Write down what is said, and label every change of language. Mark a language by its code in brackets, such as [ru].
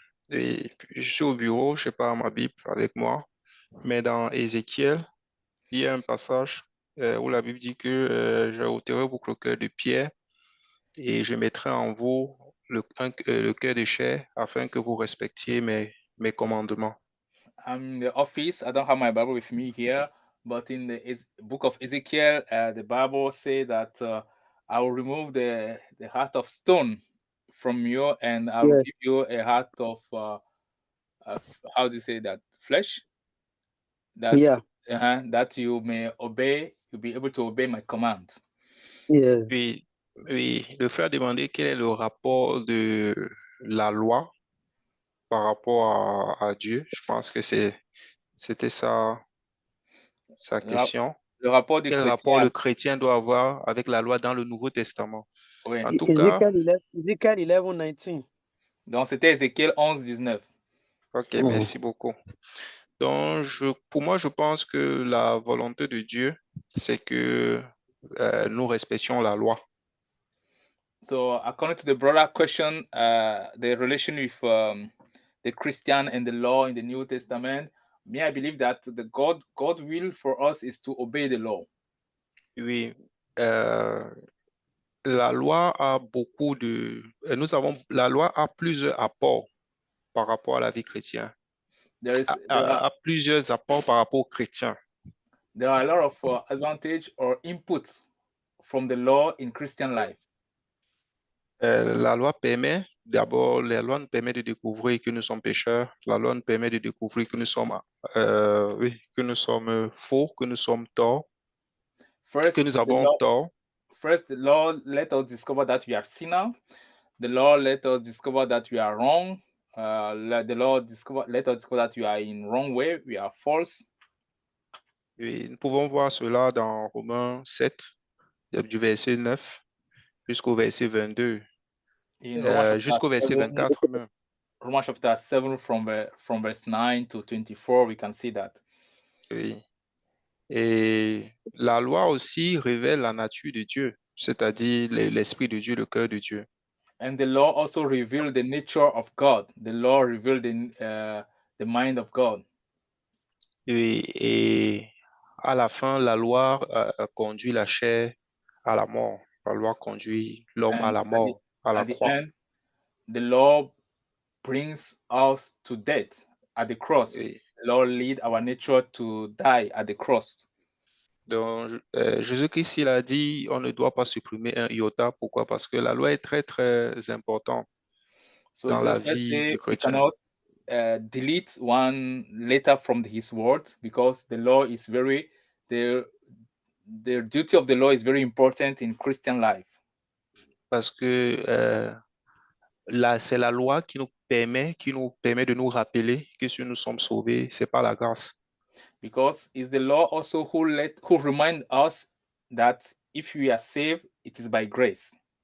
[fr] Oui, je suis au bureau, je n'ai pas ma Bible avec moi, mais dans Ézéchiel, il y a un passage où la Bible dit que je ôterai vos cœurs de pierre et je mettrai en vous le cœur de chair afin que vous respectiez mes commandements. [en] I'm in the office. I don't have my Bible with me here, but in the book of Ezekiel, the Bible says that I will remove the heart of stone from you, and I will give you a heart of how do you say that, flesh? That that you may obey. You'll be able to obey my command. Yeah. [fr] Oui, le frère demandait quel est le rapport de la loi par rapport à Dieu. Je pense que c'était sa question. Le rapport du Quel chrétien. rapport le chrétien doit avoir avec la loi dans le Nouveau Testament? Oui. En tout cas, [en] Ezekiel 11:19. [fr] Donc, c'était Ézéchiel 11:19. OK, merci beaucoup. Donc, pour moi, je pense que la volonté de Dieu, c'est que nous respections la loi. [en] So, according to the broader question, the relation with the Christian and the law in the New Testament, I believe that the God will for us is to obey the law. [fr] Oui, la loi a beaucoup de... La loi a plusieurs apports par rapport à la vie chrétienne. A plusieurs apports par rapport aux chrétiens. [en] There are a lot of advantage or inputs from the law in Christian life. [fr] La loi permet, d'abord, la loi nous permet de découvrir que nous sommes pécheurs. La loi nous permet de découvrir que nous sommes, que nous sommes faux, que nous sommes torts, que nous avons tort. [en] First, the law let us discover that we are sinners. The law let us discover that we are wrong. The law let us discover that we are in wrong way, we are false. [fr] Et nous pouvons voir cela dans Romains 7, du verset 9 jusqu'au verset 22. Jusqu'au verset 24 même. [en] Romans chapter 7 from verse 9 to 24, we can see that. [fr] Oui. Et la loi aussi révèle la nature de Dieu, c'est-à-dire l'esprit de Dieu, le cœur de Dieu. [en] And the law also revealed the nature of God. The law revealed the mind of God. [fr] Et à la fin, la loi conduit la chair à la mort. La loi conduit l'homme à la mort, à la croix. [en] At the end, the law brings us to death at the cross. [fr] Oui. [en] The law lead our nature to die at the cross. [fr] Donc, Jésus-Christ, il a dit, on ne doit pas supprimer un iota. Pourquoi? Parce que la loi est très, très importante dans la vie du chrétien. [en] We cannot delete one letter from his word because the law is the duty of the law is very important in Christian life. [fr] Parce que c'est la loi qui nous permet de nous rappeler que si nous sommes sauvés, c'est par la grâce. [en] Because it's the law also who remind us that if we are saved, it is by grace.